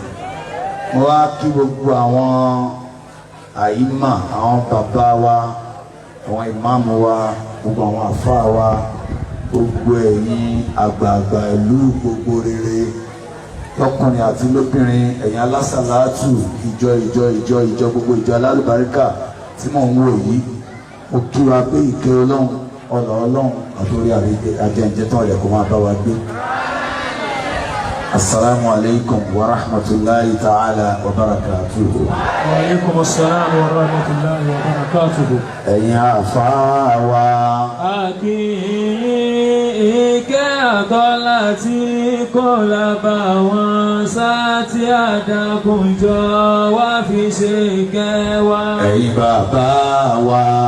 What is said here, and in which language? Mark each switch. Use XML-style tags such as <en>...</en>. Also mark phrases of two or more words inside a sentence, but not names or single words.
<yo>Mo wá kí gbogbo àwọn àyímà àwọn bàbá wa àwọn ìmáàmù wa gbogbo àwọn àfáà wa gbogbo ẹ̀yin àgbààgbà ìlú gbogbo rere lọ́kùnrin àti lóbìnrin ẹ̀yin alásàlátù ìjọ gbogbo ìjọ alálùbáríkà tí mò ń wò yìí mo kí wa pé ìkẹ́ ọlọ́run ọ̀nà ọlọ́run àtòrí àjẹǹjẹtàn rẹ̀ kó máa bá wa gbé.</yo> <ar>السلام عليكم ورحمة الله تعالى وبركاته. وعليكم السلام ورحمة الله وبركاته.</ar> <yo>Ẹ̀yin àfáà wa. Ìkẹ́ àtọ́lá tí kò lábà wọn sá tí àdàkùnjọ wá fi ṣe ìkẹ́ wa. Ẹ̀yin bàbá wa.</yo>